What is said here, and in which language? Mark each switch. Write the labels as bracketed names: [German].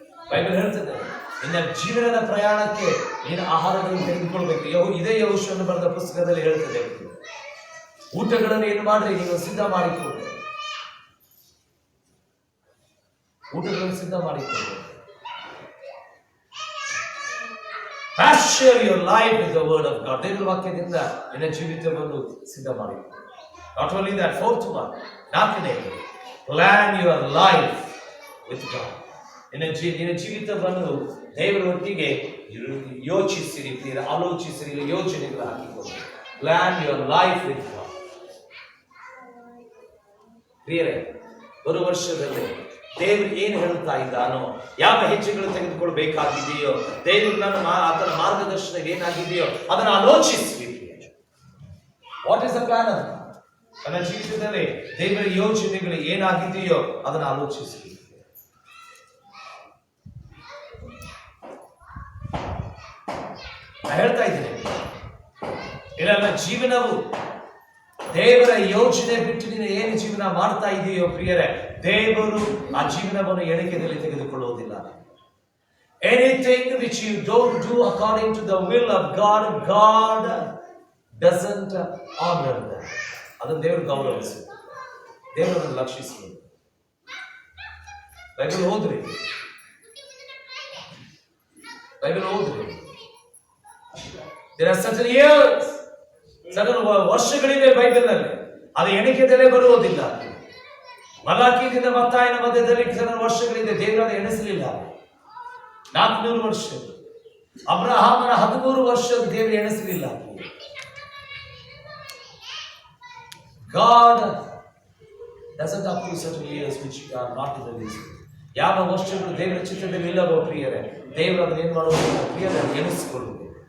[Kannada] Bible ಹೇಳ್ತದೆ, ನಿನ್ನ ಜೀವನದ ಪ್ರಯಾಣಕ್ಕೆ ನೀನು ಆಹಾರಗಳನ್ನು ತೆಗೆದುಕೊಳ್ಬೇಕು. ಇದೇ ಯೆಹೋಶುವನು ಬರೆದ ಪುಸ್ತಕದಲ್ಲಿ ಹೇಳ್ತದೆ, ಊಟಗಳನ್ನು ಏನು ಮಾಡ್ರಿ, ನೀವು ಸಿದ್ಧ ಮಾಡಿಕೊಳ್ಳಿ, ಊಟಗಳನ್ನು ಸಿದ್ಧ ಮಾಡಿಕೊಳ್ಳಿ. [English] Pasture your life with the word of God. [Kannada] ದೇವರ ವಾಕ್ಯದಿಂದ ನಿನ್ನ ಜೀವಿತವನ್ನು ಸಿದ್ಧ ಮಾಡಿಕೊಳ್ಳಿ. [English] Not only that, fourth one, [Kannada] ನಾಲ್ಕನೇದು, [English] plan your life with God. [Kannada] ನಿನ್ನ ಜೀವಿತವನ್ನು ದೇವರ ಒಟ್ಟಿಗೆ ಯೋಚಿಸಿರಿ, ಆಲೋಚಿಸಿರಿ, ಯೋಜನೆಗಳು ಹಾಕಿಕೊಳ್ಳಿ. [English] Plan your life with God. [Kannada] ಪ್ರಿಯರೇ, ಬರುವ ವರ್ಷದಲ್ಲಿ ದೇವರು ಏನು ಹೇಳುತ್ತಾ ಇದ್ದಾನೋ, ಯಾವ ಹೆಜ್ಜೆಗಳು ತೆಗೆದುಕೊಳ್ಬೇಕಾಗಿದೆಯೋ, ದೇವರು ಆತನ ಮಾರ್ಗದರ್ಶನ ಏನಾಗಿದೆಯೋ ಅದನ್ನು ಆಲೋಚಿಸಿ. [English] What is the plan? [Kannada] ನನ್ನ ಜೀವಿತದಲ್ಲಿ ದೇವರ ಯೋಜನೆಗಳು ಏನಾಗಿದೆಯೋ ಅದನ್ನು ಆಲೋಚಿಸಿ. ನಾನು ಹೇಳ್ತಾ ಇದ್ದೇನೆ, ಇಲ್ಲ ನನ್ನ ಜೀವನವು ದೇವರ ಯೋಜನೆ ಬಿಟ್ಟು ನೀನು ಏನು ಜೀವನ ಮಾಡ್ತಾ ಇದೆಯೋ ಪ್ರಿಯರೇ, ದೇವರು ಆ ಜೀವನವನ್ನು ಎಣಿಕೆಯಲ್ಲಿ ತೆಗೆದುಕೊಳ್ಳುವುದಿಲ್ಲ. [English] Anything which you don't do according to the will of God, God doesn't honor that. [Kannada] ಅದನ್ನು ದೇವರು ಗೌರವಿಸಿ, ದೇವರನ್ನು ಲಕ್ಷಿಸಿ. ಬೈಬಲ್ ಓದ್ರಿ, ಬೈಬಲ್ ಓದ್ರಿ. [English] There are certain years, certain [Kannada] ವರ್ಷಗಳಿವೆ ಬೈಬಲ್ನಲ್ಲಿ, ಅದು ಎಣಿಕೆದಲ್ಲೇ ಬರುವುದಿಲ್ಲ. ಮಲಾಕಿಯಿಂದ ಮತ್ತಾಯನ ಮಧ್ಯದಲ್ಲಿ ಕೆಲವು ವರ್ಷಗಳಿದೆ, ದೇವರಾದ ಎಣಿಸಲಿಲ್ಲ. 400 ವರ್ಷ. ಅಬ್ರಹಾಮನ 13 ವರ್ಷ ದೇವರು ಎಣಿಸಲಿಲ್ಲ. [English] God doesn't approve certain years which are not in the list. [Kannada] ಯಾವ ವರ್ಷಗಳು ದೇವರ ಚಿತ್ತದಲ್ಲಿ ಇಲ್ಲವೋ ಪ್ರಿಯರೇ, ದೇವರು ಅದನ್ನು ಏನ್ ಮಾಡುವುದಿಲ್ಲ ಪ್ರಿಯರೇ, ಎಣಿಸಿಕೊಳ್ಳುವುದು.